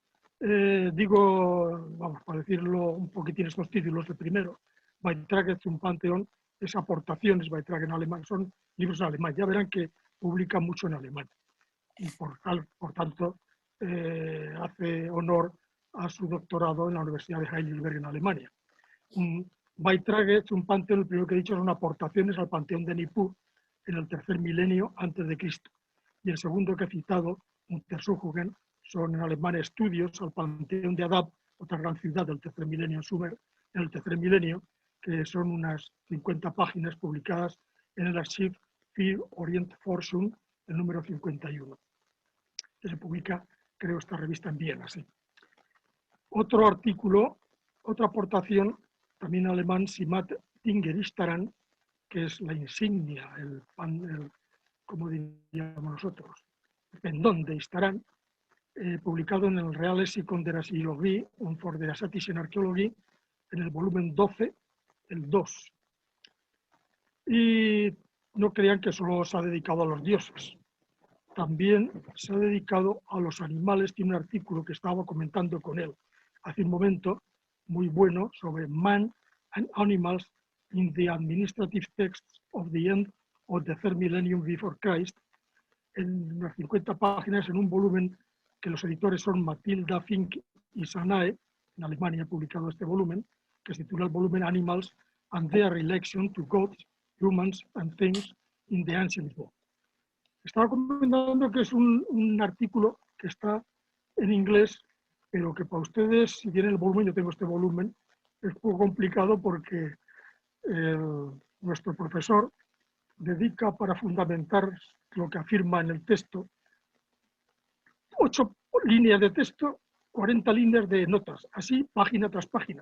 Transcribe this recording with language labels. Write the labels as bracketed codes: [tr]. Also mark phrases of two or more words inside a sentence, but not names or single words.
[es] Vamos, para decirlo un poquitín estos títulos, el primero, Beiträge zum Pantheon, es aportaciones, Beiträge en alemán, son libros en alemán. Ya verán que publica mucho en alemán y por tanto hace honor a su doctorado en la Universidad de Heidelberg en Alemania. Beiträge zum Pantheon, el primero que he dicho, son aportaciones al Panteón de Nippur en el 3er milenio antes de Cristo. Y el segundo que he citado, Untersuchungen, son en alemán estudios al Panteón de Adab, otra gran ciudad del 3er milenio en Sumer, en el 3er milenio, que son unas 50 páginas publicadas en el Archiv für Orientforschung, el número 51, que se publica, creo, esta revista en Viena. Sí. Otro artículo, otra aportación, también en alemán, Simat Tingeristaran, que es la insignia, como diríamos nosotros, el pendón de Istaran, publicado en el Real Lexicon der Assyriologie und for der Asatischen Archäologie, en el volumen 12, el 2. Y no crean que solo se ha dedicado a los dioses, también se ha dedicado a los animales. Tiene un artículo que estaba comentando con él hace un momento, muy bueno, sobre Man and Animals in the Administrative Texts of the End of the Third Millennium Before Christ, en unas 50 páginas, en un volumen que los editores son Matilda Fink y Sanae, en Alemania ha publicado este volumen, que se titula el volumen Animals and their Relation to Gods, Humans and Things in the Ancient World. Estaba comentando que es un artículo que está en inglés, pero que para ustedes, si tienen el volumen, yo tengo este volumen, es un poco complicado porque nuestro profesor dedica para fundamentar lo que afirma en el texto 8 líneas de texto, 40 líneas de notas, así página tras página.